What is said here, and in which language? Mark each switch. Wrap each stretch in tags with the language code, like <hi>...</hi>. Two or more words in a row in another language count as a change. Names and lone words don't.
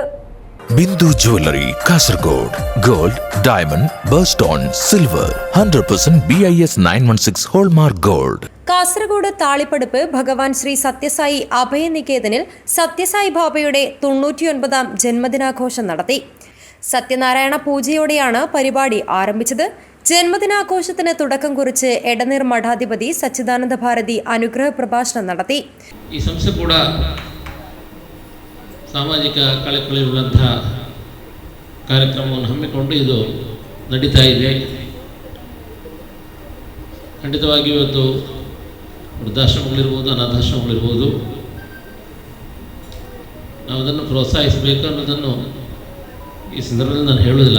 <ml>ബിന്ദു ജ്വല്ലറി കാസർഗോഡ്</ml> <en>gold, diamond, birthstone, silver</en> <ml>100% BIS 916</ml> <en>hallmark gold.</en> <ml>കാസർഗോഡ് താളിപ്പടപ്പ് ഭഗവാൻ ശ്രീ സത്യസായി അഭയനികേതനിൽ സത്യസായി ബാബയുടെ 99ാം ജന്മദിനാഘോഷം നടത്തി. സത്യനാരായണ പൂജയോടെയാണ് പരിപാടി ആരംഭിച്ചത്. ജന്മദിനാഘോഷത്തിന് തുടക്കം കുറിച്ച് എടനീർ മഠാധിപതി ಸಚ್ಚಿದಾನಂದ ಭಾರತಿ</ml> <kn>ಅನುಗ್ರಹ ಪ್ರಭಾಷಣ</kn> <ml>നടത്തി.</ml> <kn>ಈ ಸಂಸ್ಥೆ ಕೂಡ ಸಾಮಾಜಿಕ ಕಳಕಳಿರುವಂತಹ ಕಾರ್ಯಕ್ರಮವನ್ನು ಹಮ್ಮಿಕೊಂಡು ಇದು ನಡೀತಾ ಇದೆ. ಖಂಡಿತವಾಗಿ ಇವತ್ತು ವೃದ್ಧಾಶ್ರಮಗಳಿರ್ಬೋದು, ಅನಾಥಾಶ್ರಮಗಳಿರ್ಬೋದು, ನಾವು ಅದನ್ನು ಪ್ರೋತ್ಸಾಹಿಸಬೇಕು ಅನ್ನೋದನ್ನು ಈ ಸಂದರ್ಭದಲ್ಲಿ ನಾನು ಹೇಳುವುದಿಲ್ಲ.</kn>